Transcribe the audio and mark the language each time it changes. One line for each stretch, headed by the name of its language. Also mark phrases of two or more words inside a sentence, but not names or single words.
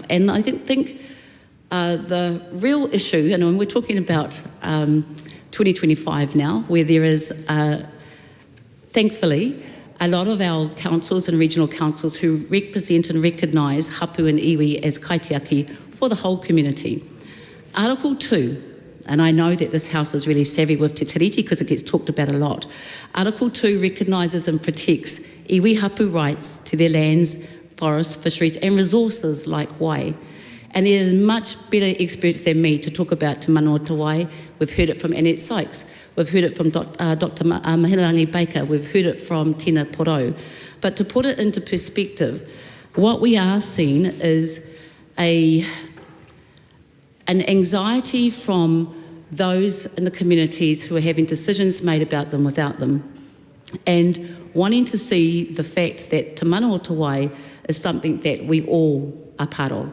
English: And I think the real issue, and we're talking about 2025 now, where there is, thankfully, a lot of our councils and regional councils who represent and recognise hapu and iwi as kaitiaki for the whole community. Article 2, and I know that this House is really savvy with Te Tiriti because it gets talked about a lot. Article 2 recognises and protects
Māori: iwi hapu
English: rights to their lands, forests, fisheries and resources like wai. And there is much better experts than me to talk about Te Manawa Te Wai. We've heard it from Annette Sykes. We've heard it from Dr. Mahinarangi Baker. We've heard it from Tina Porou. But to put it into perspective, what we are seeing is an anxiety from those in the communities who are having decisions made about them without them, and wanting to see the fact that Te Manawa Te Wai is something that we all are part of.